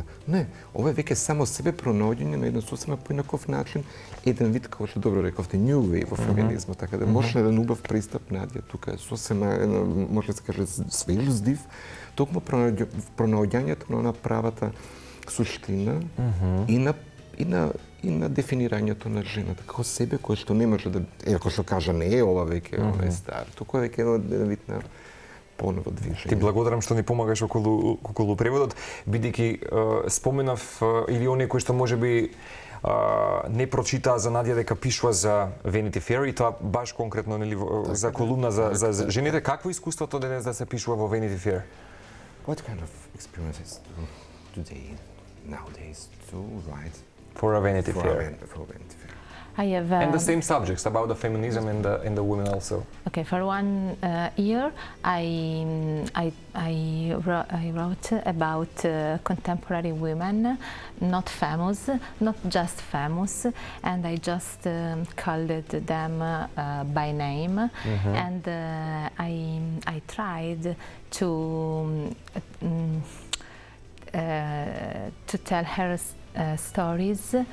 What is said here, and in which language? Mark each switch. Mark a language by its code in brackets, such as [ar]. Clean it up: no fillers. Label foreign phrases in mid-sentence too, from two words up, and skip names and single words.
[mk] Не, ова е веќе само себе пронаоѓање на еден сосема поинаков начин, еден вид, како што добро рековте, [en] New Wave [mk] во феминизмот, така да може еден убав пристап Надја, тука е сосема, може да се каже, свеж здив, токму пронаоѓањето на правата суштина и на дефинирањето на жената како себе, кој што не може да, како што кажа, не е ова веќе, ова е стар, тука е веќе еден вид на поново движење. Ти благодарам што ни помагаш околу преводот, бидејќи споменав или оние кои што можеби не прочитаа за Надја дека пишува за Vanity Fair и тоа баш конкретно нели за колумна за жените. Какво искуството денес да се пишува во Vanity Fair? [en] What kind of experiences today nowadays to write For a Vanity Fair. For Vanity Fair. I have And the same subjects about the feminism and the women also. okay. For 1 year, I wrote about contemporary women, not famous, not just famous, and I just called them by name, and I tried to tell her stories.